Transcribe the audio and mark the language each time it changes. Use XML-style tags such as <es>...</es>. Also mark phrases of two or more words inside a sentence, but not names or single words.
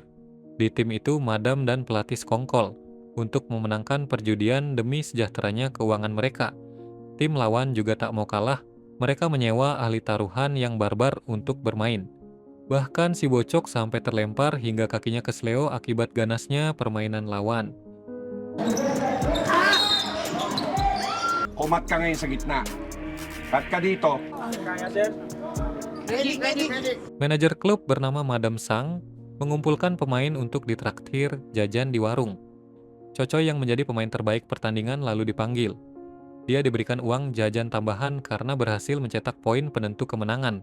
<id>Di tim itu, Madam dan pelatih sekongkol untuk memenangkan perjudian demi sejahteranya keuangan mereka. Tim lawan juga tak mau kalah, mereka menyewa ahli taruhan yang barbar untuk bermain. Bahkan si Bocok sampai terlempar hingga kakinya kesleo akibat ganasnya permainan lawan.</id> <tl>Umat ka ngayon sa gitna. Cut ka dito.</tl> <id>Manajer klub bernama Madam Sang mengumpulkan pemain untuk ditraktir jajan di warung. Cocoy yang menjadi pemain terbaik pertandingan lalu dipanggil. Dia diberikan uang jajan tambahan karena berhasil mencetak poin penentu kemenangan.</id>